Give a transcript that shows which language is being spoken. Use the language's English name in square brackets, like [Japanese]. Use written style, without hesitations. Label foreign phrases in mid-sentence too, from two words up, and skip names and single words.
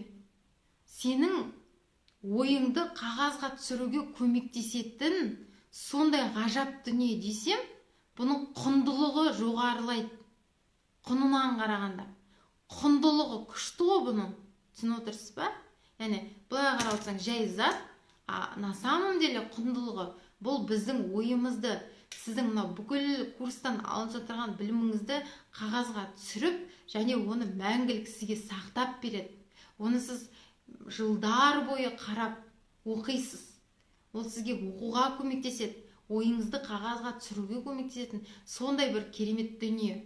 [Kazakh] Сенің ойыңды қағазға түсіруге көмектесетін сондай ғажап дүние десем, бұның құндылығы жоғарылайды. Құнынан қарағанда. Құндылығы күшті ғой бұның. Түсініп отырсыз ба? Яғни, былай қарап отырсаң, жай зат, [Russian] на самом деле [Kazakh] құндылығы бұл біздің ойымызды, сіздің мына бүкіл курстан алып жатырған біліміңізді қағазға түсіріп, және оны мәңгілік сізге сақтап береді. Оны сіз жылдар бойы қарап оқисыз. Ол сізге оқуға көмектеседі, ойыңызды қағазға түсіруге көмектесетін сондай бір керемет дүние.